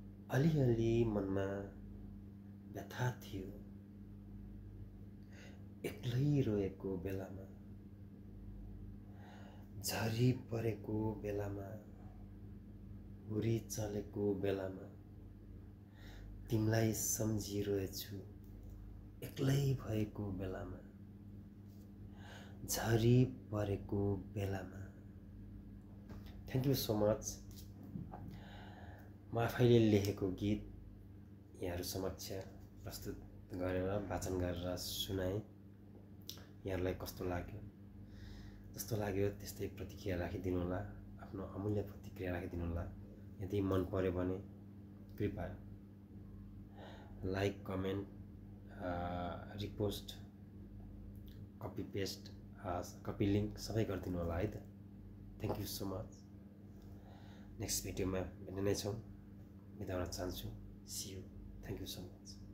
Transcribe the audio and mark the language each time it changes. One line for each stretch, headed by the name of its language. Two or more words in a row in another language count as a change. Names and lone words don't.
Nepali: अलिअलि मनमा व्यथा थियो, एक्लै रोएको बेलामा, झरी परेको बेलामा, हुरी चलेको बेलामा, तिमीलाई सम्झिरहेछु, एक्लै भएको बेलामा, झरी परेको बेलामा।
English: Thank you so much।
Nepali: म आफैले लेखेको गीत यहाँहरू समक्ष प्रस्तुत गरेर, वाचन गरेर सुनाएँ। यहाँहरूलाई कस्तो लाग्यो? जस्तो लाग्यो त्यस्तै प्रतिक्रिया राखिदिनु होला, आफ्नो अमूल्य प्रतिक्रिया राखिदिनु होला। यदि मन पर्यो भने कृपया लाइक, कमेन्ट, अ, रिपोस्ट,
English: copy paste,
Nepali: अ,
English: copy link
Nepali: सबै गरिदिनु होला है त। Thank you so much।
English: next video
Nepali: भेट्ने नै छौँ। बिदा हुन चाहन्छु।
English: See you। Thank you so much।